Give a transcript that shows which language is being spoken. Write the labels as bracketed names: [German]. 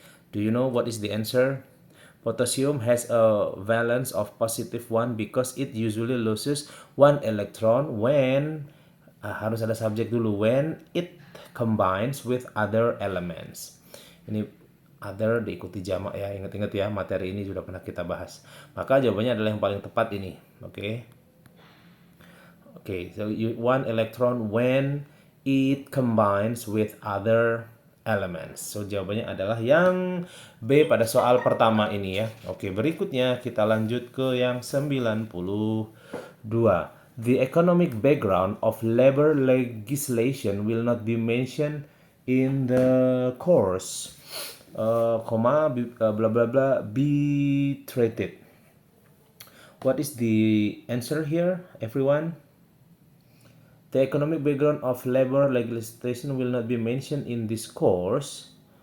[English] Do you know what is the answer? Potassium has a valence of positive 1 because it usually loses one electron when [Indonesian] harus ada subjek dulu, [English] when it combines with other elements. [Indonesian] Ini other diikuti jamak ya, ingat-ingat ya, materi ini sudah pernah kita bahas. Maka jawabannya adalah yang paling tepat ini. [English] Oke. Okay, so one electron when it combines with other elements. [Indonesian] So jawabannya adalah yang B pada soal pertama ini ya. Oke, berikutnya kita lanjut ke yang 92. [English] The economic background of labor legislation will not be mentioned in the course. Bla bla bla be treated. What is the answer here, everyone? The economic background of labor legislation will not be mentioned in this course.